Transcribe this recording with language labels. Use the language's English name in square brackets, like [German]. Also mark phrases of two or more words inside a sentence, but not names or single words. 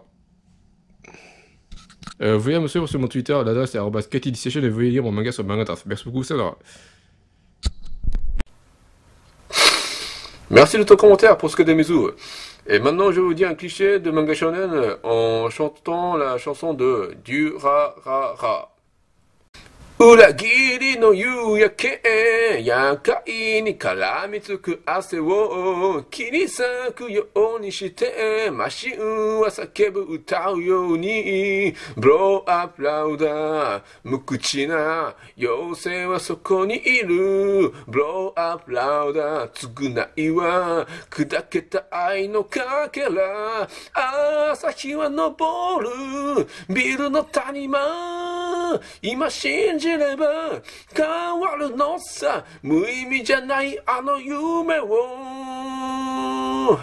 [French] Veuillez me suivre sur mon Twitter, l'adresse est @katidistation et veuillez lire mon manga sur Mangataf. Merci beaucoup, Sandra. Merci de ton commentaire pour ce que des bisous. Et maintenant, je vais vous dire un cliché de manga shonen en chantant la chanson de Durarara. [Japanese] 裏切りの夕焼け、夜会に絡みつく汗を切り裂くようにして、マシンは叫ぶ歌うように、 [English] blow up louder, [Japanese] 無口な妖精はそこにいる、 [English] blow up louder, [Japanese] 償いは砕けた愛のかけら、朝日は昇る、ビルの谷間、今信じれば変わるのさ、無意味じゃないあの夢を。